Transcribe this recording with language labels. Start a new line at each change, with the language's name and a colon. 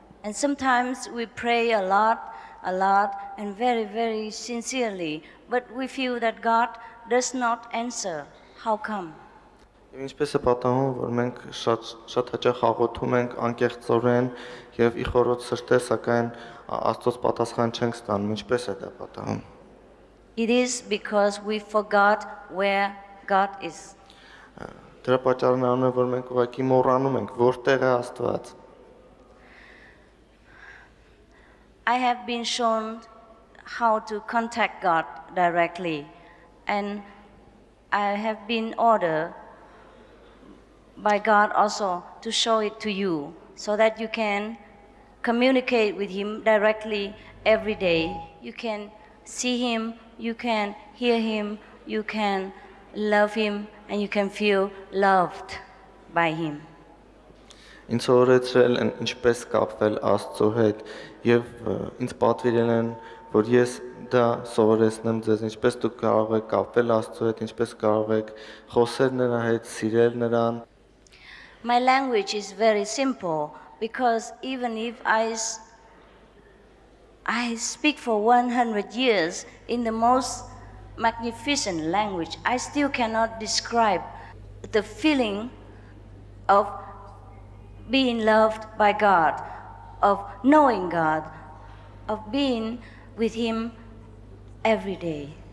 English: And sometimes we pray a lot and very, very sincerely, but we feel that God does not answer. How come?
Armenian: Ինչպես է պատահում, որ մենք շատ հաճախ աղոթում ենք անկեղծորեն եւ ի խորոց սրտե, սակայն Աստծոց պատասխան չենք ստանում, ինչպես է դա պատահում։
English: It is because we forgot where God is.
Armenian: Դրա պատճառն է, որ մենք ուղղակի մոռանում ենք, որտեղ է Աստված։
English: I have been shown how to contact God directly, and I have been ordered by God also to show it to you so that you can communicate with Him directly every day. You can see Him, you can hear Him, you can love Him, and you can feel loved by Him.
Armenian: Ինձ օրեցրել են ինչպես կապվել Աստծո հետ եւ ինձ պատվիրել են, որ ես դա սովորեցնեմ ձեզ, ինչպես դուք կարող եք կապվել Աստծո հետ, ինչպես կարող եք խոսել նրա հետ, սիրել նրան։
English: My language is very simple because even if I speak for 100 years in the most magnificent language, I still cannot describe the feeling of being loved by God, of knowing God, of being with Him every day.